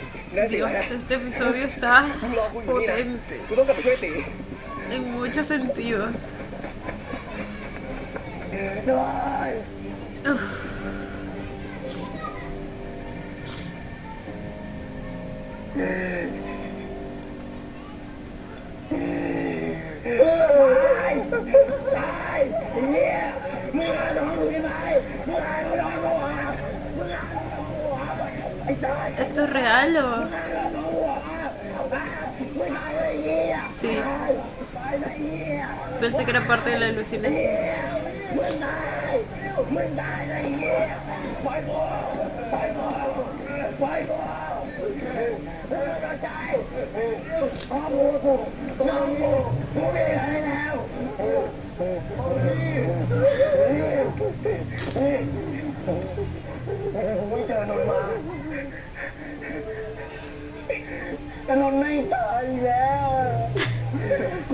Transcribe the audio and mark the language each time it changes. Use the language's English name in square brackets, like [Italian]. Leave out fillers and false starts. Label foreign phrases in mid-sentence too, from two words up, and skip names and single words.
[Spanish] Dios, este episodio está [Thai] มึงรอกูอยู่นี่นะ [Spanish] potente [Thai] กูต้องกลับไปช่วยตี [Spanish] en muchos sentidos. [Thai] ได้ ตายไอ้เหี้ยมึงหาน้องกูใช่ไหมมึงหาน้องกูอ่ะมึงหาน้องกูอ่ะไอ้ตาย [Spanish] ¿Esto es real o...? [Thai] น้องกูอ่ะมึงตายไอ้เหี้ย [Spanish] Sí, [Thai] ตายไอ้เหี้ย [Spanish] pensé que era parte de la alucinación. [Thai] มึงตายมึงตายไอ้เหี้ยปล่อยกูปล่อยกูปล่อยกูน้องใจน้องกูน้องกูกูไม่ได้แล้ว ไม่เจอนนท์มาแต่นนท์ไม่ตายแล้ว กู